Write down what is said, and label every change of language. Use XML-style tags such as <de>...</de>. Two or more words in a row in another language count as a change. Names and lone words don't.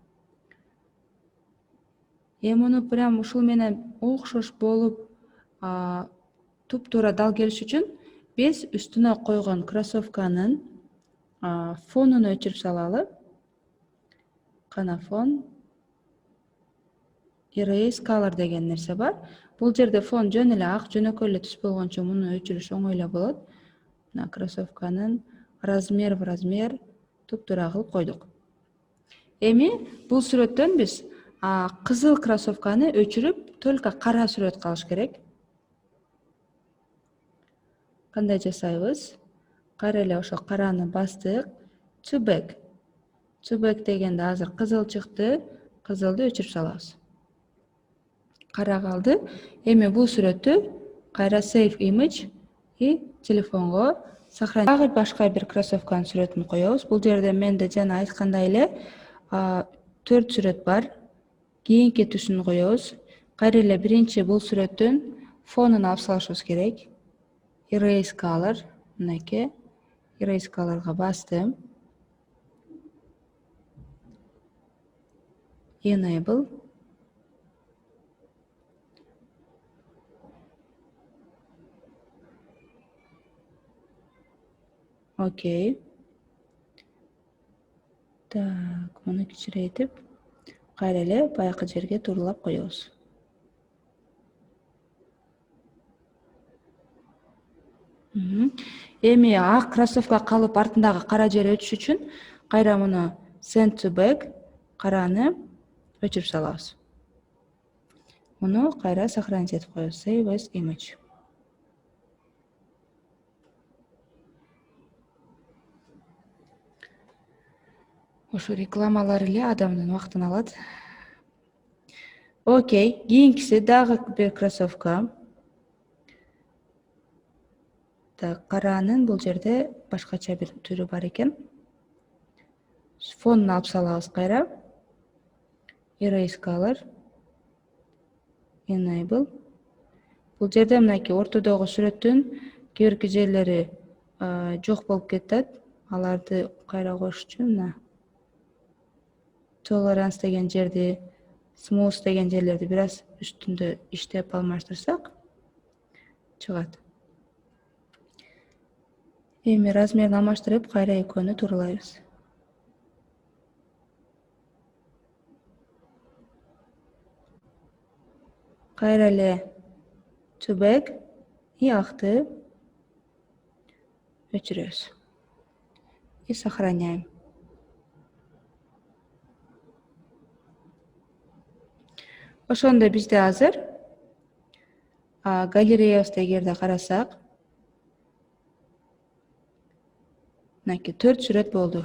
<ky>Эми муну прям ушул менен окшош болуп туп-туура дал келиш үчүн биз үстүнө койгон кроссовканын фонун өчүрүп салалы. Кана фон.</ky> <en>Erase color</en> <ky>деген нерсе бар. Бул жерде фон жөн эле ак, жөнөкөй эле түс болгончо муну өчүрүш оңой эле болот. Мына кроссовканын размер туп-туура кылып койдук. Эми бул сүрөттөн биз кызыл кроссовканы өчүрүп, только кара сүрөт калыш керек. Кандай жасайбыз? Кайра эле ошо караны бастык.</ky> <en>to back. To back</en> <ky>дегенде азыр кызыл чыкты. Кызылды өчүрүп салабыз. Кара калды. Эми бул сүрөттү кайра</ky> <en>save image</en> <ky>и телефонго сохранить. Дагы башка бир кроссовканын сүрөтүн коебуз. Бул жерде менде жана айткандай эле 4 сүрөт бар. Кийинки түсүн коебуз. Кайра эле биринчи бул сүрөттүн фонун алып салышыбыз керек.</ky> <en>Erase color.</en> <ky>Мынакей. Erase colorга бастым. Enable. Окей. Так, муну кичирейтип, кайра эле баягы жерге тууралап коебуз. Эми ак кроссовка калып артындагы кара жер өчүш үчүн кайра муну</ky> <en>send to back</en> <ky>караны өчүрүп салабыз. Муну кайра сохранить этип коебуз.</ky> <en>Save as image.</en> <ky>Ошо рекламалар эле адамдын убактын алат. Окей, кийинкиси дагы бир кроссовка. Так, каранын бул жерде башкача бир түрү бар экен. Фонун алып салабыз кайра.</ky> <en>Erase color. Enable.</en> <ky>Бул жерде мынакей ортодогу сүрөттүн кээ бирки жерлери жок болуп кетет. Аларды кайра коюш үчүн мына tolerance деген жерди, smooth деген жерлерди бир аз үстүндө иштеп алмаштырсак чыгат. Эми размерин алмаштырып, кайра экөөнү тууралайбыз. Кайра эле</ky> <en>to back</en> <ky>и акты өчүрөбүз.</ky> <ru>И сохраняем.</ru> <ky>Ошондо бизде азыр галереябызда эгерде карасак, мынакей 4 сүрөт болду.</ky>